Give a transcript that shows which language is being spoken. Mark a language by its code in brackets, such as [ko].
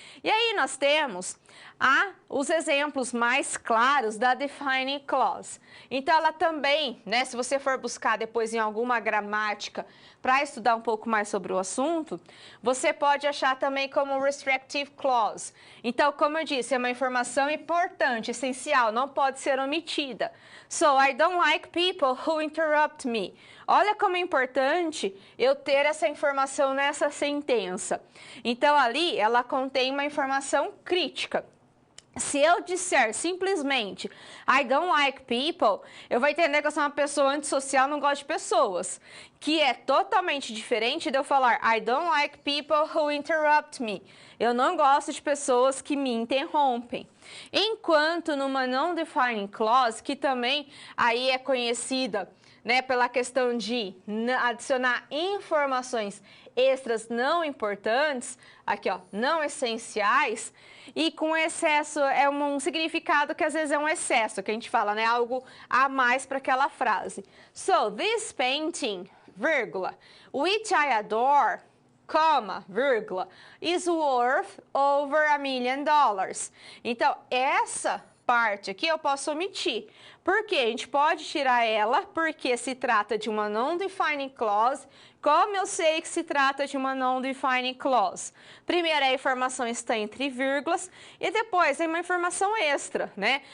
[pt] E aí nós temos os exemplos mais claros da defining clause. Então ela também, né, se você for buscar depois em alguma gramática para estudar um pouco mais sobre o assunto, você pode achar também como restrictive clause. Então, como eu disse, é uma informação importante, essencial, não pode ser omitida. [en] So, I don't like people who interrupt me. [pt] Olha como é importante eu ter essa informação nessa sentença. Então, ali, ela contém uma informação crítica. Se eu disser simplesmente [en] I don't like people, [pt] eu vou entender que eu sou uma pessoa antissocial, não gosto de pessoas. Que é totalmente diferente de eu falar [en] I don't like people who interrupt me. [pt] Eu não gosto de pessoas que me interrompem. Enquanto numa non-defining clause, que também aí é conhecida, né, pela questão de adicionar informações extras não importantes, aqui ó, não essenciais, e com excesso é um significado que às vezes é um excesso, que a gente fala, né, algo a mais para aquela frase. [en] So, this painting, [pt] vírgula, [en] which I adore, comma, vírgula, is worth over $1 million. [pt] Então, essa parte aqui eu posso omitir. Por quê? A gente pode tirar ela porque se trata de uma non-defining clause. Como eu sei que se trata de uma non-defining clause? Primeiro, a informação está entre vírgulas e depois tem uma informação extra, né?